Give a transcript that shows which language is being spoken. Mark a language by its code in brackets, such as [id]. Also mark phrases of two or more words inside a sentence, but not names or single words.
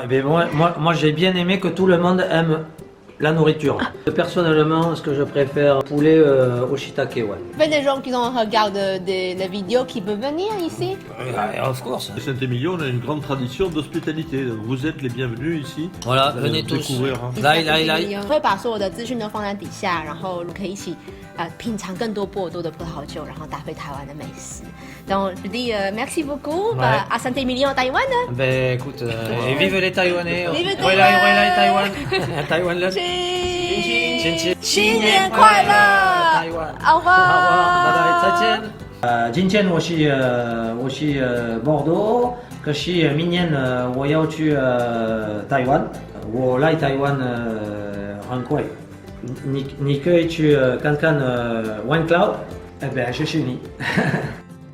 [fr] Mais moi j'ai bien aimé que tout le monde aime la nourriture. Personnellement, ce que je préfère, poulet au shiitake, ouais. Il y a des gens qui regardent des vidéos qui peuvent venir ici. [en] Of course. [fr] À Saint-Émilion, on a une grande tradition d'hospitalité. Vous êtes les bienvenus ici. Voilà, Vous allez venez tous. découvrir, hein. [zh] 来，会把所有的资讯都放在底下，然后可以一起品尝更多波尔多的葡萄酒，然后搭配台湾的美食。 [fr] Donc je dis merci beaucoup Ouais. à Saint-Émilion, Taïwan. Ben écoute, et vive les Taïwanais. Vive Taïwan. Taïwan. [zh] Taïwan 了。新年快乐！台湾。 [fr] au revoir。 [zh] 拜拜，再见。今天我是Bordeaux，可是明年我要去台湾。我来台湾很贵，你可以去看看Wine Cloud，哎， [fr] ben je suis ni。